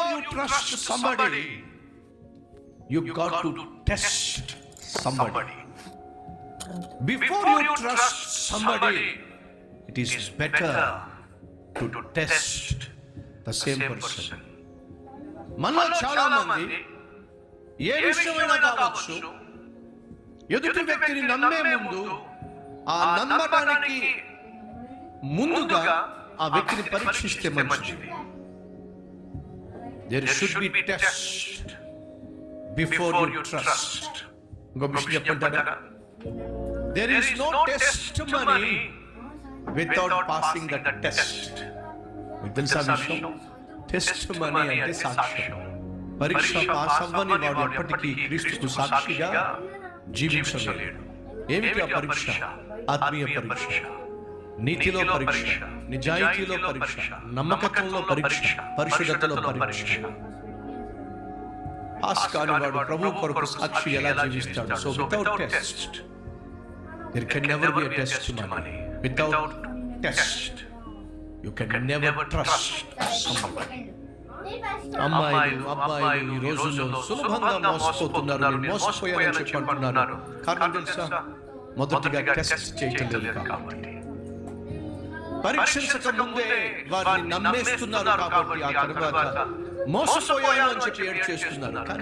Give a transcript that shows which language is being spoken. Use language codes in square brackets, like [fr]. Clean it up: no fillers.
[en] trust somebody, you got to test somebody. Before you trust somebody, it is better to test the same person. [te] మనలో చాలా మంది ఏ విషయమైనా కావచ్చు, ఎదుటి వ్యక్తిని నమ్మే ముందు ఆ నమ్మడానికి ముందుగా ఆ వ్యక్తిని పరీక్షిస్తే మంచిది. [en] There should be test before you trust. [te] ఇంకో విషయం చెప్పంటారా? [en] There is no testimony without passing the test. [te] మీకు తెలుసా విషయం? టెస్టిమనీ అంటే సాక్ష్యం. పరీక్ష పాస్ అవ్వని వాడు ఎప్పటికీ క్రీస్తుకు సాక్షిగా జీవించలేడు. ఏమిటి ఆ పరీక్ష? ఆత్మీయ పరీక్ష, నీతిలో పరీక్ష, నిజాయితీలో పరీక్ష, నమ్మకత్వంలో పరీక్ష, పరిశుద్ధతలో పరీక్ష. పాస్ కాని వాడు ప్రభు కొరకు సాక్షి ఎలా జీవిస్తాడు? [en] So without test there can never be a testimony. Without test you can never trust somebody. [te] అమ్మాయిలు అబ్బాయిలు ఈ రోజుల్లో సులభంగా మోసపోతున్నారు. నేను మోసపోయానని చెప్పంటున్నారు. కారణం తెలుసా? మొదటిగా టెస్ట్ చేయటం లేదు కాబట్టి, పరీక్షించక ముందే వారిని నమ్మేస్తున్నారు కాబట్టి ఆ తర్వాత మోసపోయాను అని చెప్పి ఏడ్ చేస్తున్నారు.